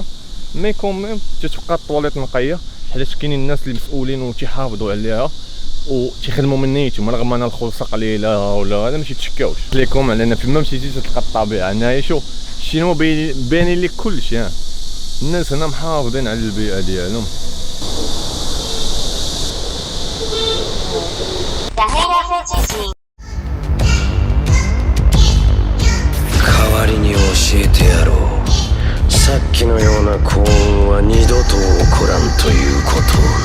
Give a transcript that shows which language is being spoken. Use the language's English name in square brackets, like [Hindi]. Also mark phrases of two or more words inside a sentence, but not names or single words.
[Arabic] مي كوميم تتبقى الطواليت نقيه، حيت كاينين الناس اللي مسؤولين وتيحافظوا عليها وتيخدموا من نيتهم، رغم ان الخلصه قليله ولا هذا ما تيتشكاوش ليكم. على ان فيما مشيتي تلقى الطبيعه هنايا. شوف الشينوا باين لك كلشي، الناس هنا محافظين على البيئه ديالهم. [Japanese] 代わりに教えてやろう。さっきのような幸運は二度と起こらんということを